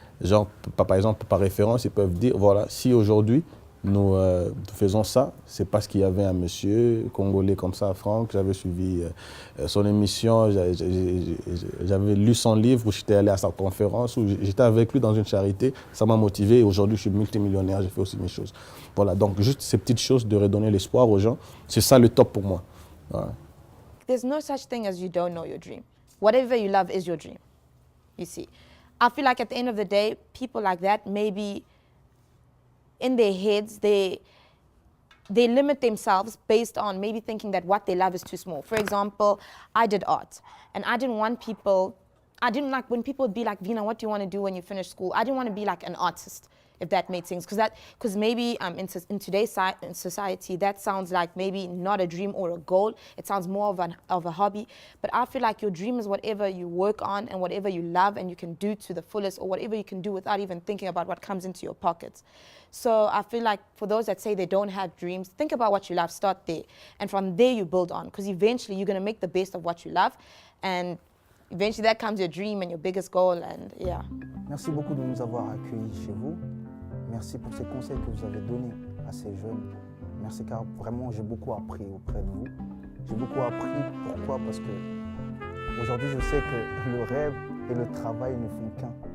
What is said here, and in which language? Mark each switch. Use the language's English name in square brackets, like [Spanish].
[French] Genre, par exemple, par référence, ils peuvent dire, voilà, si aujourd'hui nous faisons ça, c'est parce qu'il y avait un monsieur congolais comme ça, Franck, j'avais suivi son émission, j'avais lu son livre, où j'étais allé à sa conférence, où j'étais avec lui dans une charité, ça m'a motivé et aujourd'hui je suis multimillionnaire, j'ai fait aussi mes choses. Voilà, donc juste ces petites choses de redonner l'espoir aux gens, c'est ça le top pour moi. Voilà. [English] There's no such thing as you don't know your dream. Whatever you love is your dream, you see. I feel like at the end of the day, people like that, maybe in their heads, they they limit themselves based on maybe thinking that what they love is too small. For example, I did art, and I didn't like when people would be like, Vina, what do you want to do when you finish school? I didn't want to be like an artist, if that made sense. Because maybe in today's society, that sounds like maybe not a dream or a goal. It sounds more of a hobby. But I feel like your dream is whatever you work on and whatever you love and you can do to the fullest, or whatever you can do without even thinking about what comes into your pockets. So I feel like for those that say they don't have dreams, think about what you love, start there. And from there you build on, because eventually you're going to make the best of what you love. And eventually that comes your dream and your biggest goal, and yeah. [French] Merci beaucoup de nous avoir accueillis chez vous. Merci pour ces conseils que vous avez donnés à ces jeunes. Merci car vraiment j'ai beaucoup appris auprès de vous. J'ai beaucoup appris, pourquoi? Parce que aujourd'hui je sais que le rêve et le travail ne font qu'un.